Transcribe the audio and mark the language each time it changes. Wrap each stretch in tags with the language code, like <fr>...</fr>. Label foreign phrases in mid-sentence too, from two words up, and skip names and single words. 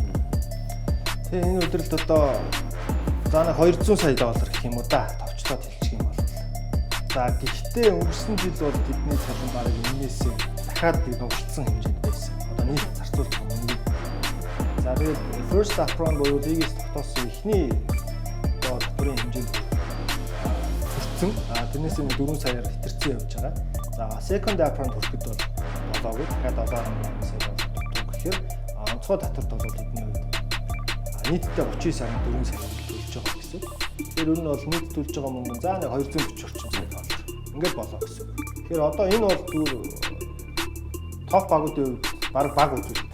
<mn>Тэгээ энэ үйлрэлт одоо за нэг $200 сая гэх юм уу да. Товчлоод хэлчих юм бол. За гэхдээ өнгөрсөн жил бол бидний цалин бараг энээсээ дахиад дууссан хэмжээнд байсан. Одоо нийт зарцуулах мөнгө. За тэгээд</mn> <en>first upfront</en> <mn>буюу лигээс тогтоосон эхний одоо татварын хэмжээнд хүрсэн. Тэрнээс нь 4 саяар хэтэрсэн явж байгаа. За</mn> <en>second upfront</en> <mn>хүрэхэд бол болоогүй. Дахиад 7.8 сая дутуу гэхээр онцгой татварт бол бидний хувьд нийтдээ 39 сая 4 сая төлж байгаа гэсэн. Тэр нь бол нийт төлж байгаа мөнгө за нэг 240 орчим сая доллар. Ингээд болоо гэсэн. Тэгэхээр одоо энэ бол зүгээр топ багуудын хувьд баг үзүүлэлт.</mn>